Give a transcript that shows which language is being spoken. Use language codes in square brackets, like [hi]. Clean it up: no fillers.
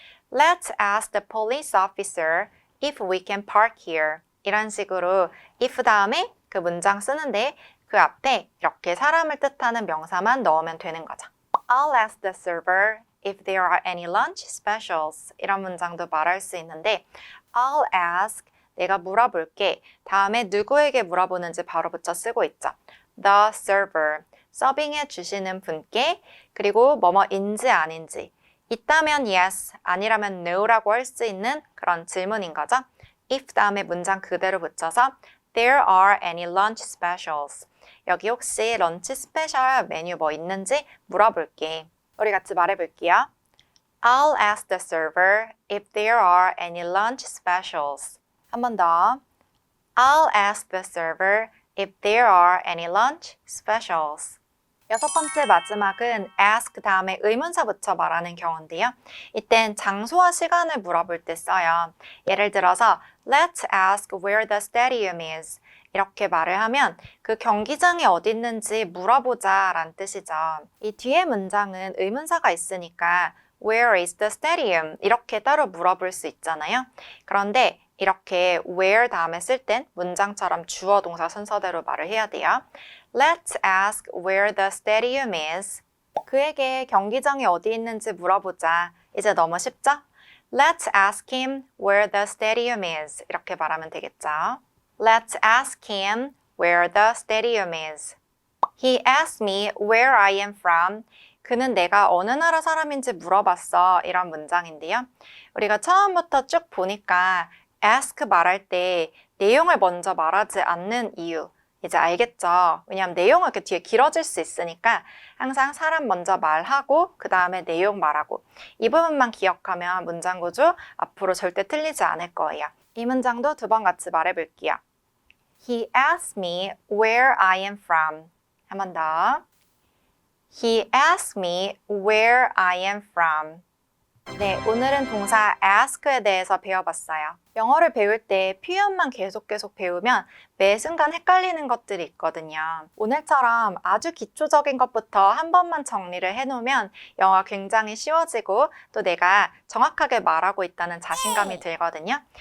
[en] Let's ask the police officer if we can park here. [ko] 이런 식으로 if 다음에 그 문장 쓰는데 그 앞에 이렇게 사람을 뜻하는 명사만 넣으면 되는 거죠. [en] I'll ask the server if there are any lunch specials. [ko] 이런 문장도 말할 수 있는데 [en] I'll ask, [ko] 내가 물어볼게. 다음에 누구에게 물어보는지 바로 붙여 쓰고 있죠. The server, 서빙해 주시는 분께, 그리고 뭐뭐인지 아닌지. 있다면 yes, 아니라면 no라고 할 수 있는 그런 질문인 거죠. [en] if [ko] 다음에 문장 그대로 붙여서 [en] There are any lunch specials. [ko] 여기 혹시 런치 스페셜 메뉴 뭐 있는지 물어볼게. 우리 같이 말해볼게요. [en] I'll ask the server if there are any lunch specials. [ko] 한 번 더. [en] I'll ask the server if there are any lunch specials. [ko] 여섯 번째 마지막은 ask 다음에 의문사 붙여 말하는 경우인데요. 이땐 장소와 시간을 물어볼 때 써요. 예를 들어서 [en] Let's ask where the stadium is. [ko] 이렇게 말을 하면 그 경기장이 어디 있는지 물어보자 라는 뜻이죠. 이 뒤에 문장은 의문사가 있으니까 [en] Where is the stadium? [ko] 이렇게 따로 물어볼 수 있잖아요. 그런데 이렇게 where 다음에 쓸 땐 문장처럼 주어 동사 순서대로 말을 해야 돼요. [en] Let's ask where the stadium is. [ko] 그에게 경기장이 어디 있는지 물어보자. 이제 너무 쉽죠? [en] Let's ask him where the stadium is. [ko] 이렇게 말하면 되겠죠. [en] Let's ask him where the stadium is. He asked me where I am from. [ko] 그는 내가 어느 나라 사람인지 물어봤어. 이런 문장인데요. 우리가 처음부터 쭉 보니까 ask 말할 때 내용을 먼저 말하지 않는 이유 이제 알겠죠? 왜냐하면 내용은 이렇게 뒤에 길어질 수 있으니까 항상 사람 먼저 말하고 그 다음에 내용 말하고 이 부분만 기억하면 문장 구조 앞으로 절대 틀리지 않을 거예요. 이 문장도 두 번 같이 말해볼게요. [en] He asked me where I am from. [ko] 한 번 더. [en] He asked me where I am from. [ko] 네, 오늘은 동사 ask에 대해서 배워봤어요. 영어를 배울 때 표현만 계속 배우면 매 순간 헷갈리는 것들이 있거든요. 오늘처럼 아주 기초적인 것부터 한 번만 정리를 해놓으면 영어가 굉장히 쉬워지고 또 내가 정확하게 말하고 있다는 자신감이 들거든요.